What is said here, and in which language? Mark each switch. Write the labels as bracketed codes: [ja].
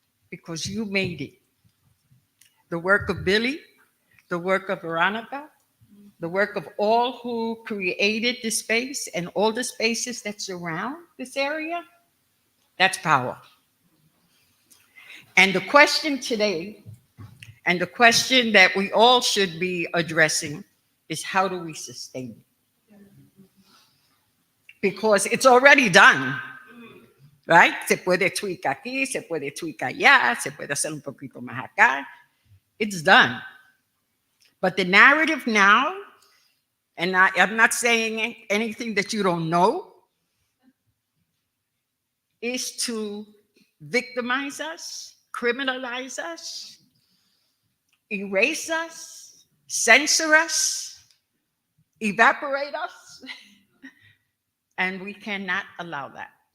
[en] Because you made it. The work of Billy, the work of Veronica, the work of all who created this space and all the spaces that surround this area, that's power. And the question today, and the question that we all should be addressing, is how do we sustain it? Because it's already done, right? [es] Se puede tweak aquí, se puede tweak allá, se puede hacer un poquito más acá. [en] It's done. But the narrative now, and I'm not saying anything that you don't know, is to victimize us, criminalize us, erase us, censor us, evaporate us, and we cannot allow that.